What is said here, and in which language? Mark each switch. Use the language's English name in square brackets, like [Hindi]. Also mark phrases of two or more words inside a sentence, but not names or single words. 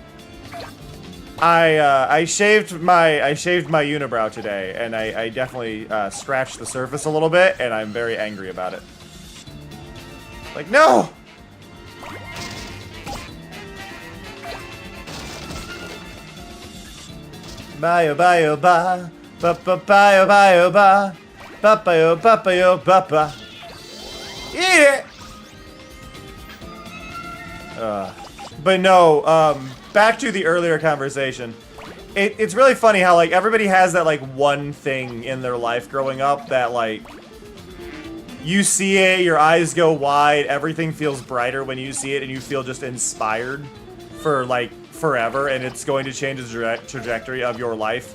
[English] I shaved my unibrow today, and I definitely scratched the surface a little bit, and I'm very angry about it. Like, no! Bye bye bye ba ba bye bye ba ba ba ba ba ba ba. Yeah. But no, back to the earlier conversation. It's really funny how, like, everybody has that, like, one thing in their life growing up that, like, you see it, your eyes go wide, everything feels brighter when you see it, and you feel just inspired for, like, forever, and it's going to change the trajectory of your life.